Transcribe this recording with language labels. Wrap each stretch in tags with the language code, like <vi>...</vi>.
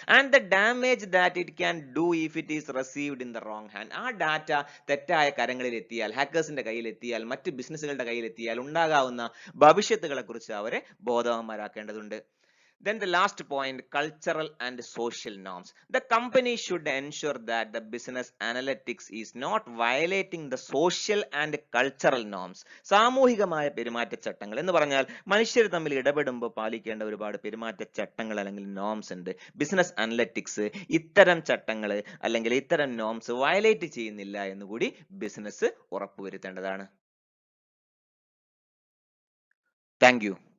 <en>And the damage that it can do if it is received in the wrong hand.</en> <ml>ആ data തെറ്റായ കരങ്ങളിൽ എത്തിയാൽ, ഹാക്കേഴ്സിന്റെ കയ്യിൽ എത്തിയാൽ, മറ്റ് ബിസിനസ്സുകളുടെ കയ്യിൽ എത്തിയാൽ ഉണ്ടാകാവുന്ന ഭവിഷ്യത്തുകളെ കുറിച്ച് അവരെ ബോധവാന്മാരാക്കേണ്ടതുണ്ട്.</ml> <en>Then the last point, cultural and social norms. The company should ensure that the business analytics is not violating the social and cultural norms.</en> <ml>സാമൂഹികമായ പെരുമാറ്റച്ചട്ടങ്ങൾ എന്ന് പറഞ്ഞാൽ മനുഷ്യർ തമ്മിൽ ഇടപെടുമ്പോൾ പാലിക്കേണ്ട ഒരുപാട് പെരുമാറ്റച്ചട്ടങ്ങൾ അല്ലെങ്കിൽ നോംസ് ഉണ്ട്. ബിസിനസ് അനലിറ്റിക്സ് ഇത്തരം ചട്ടങ്ങൾ അല്ലെങ്കിൽ ഇത്തരം നോംസ് വയലേറ്റ് ചെയ്യുന്നില്ല എന്നുകൂടി ബിസിനസ് ഉറപ്പുവരുത്തേണ്ടതാണ്. Thank you.</ml>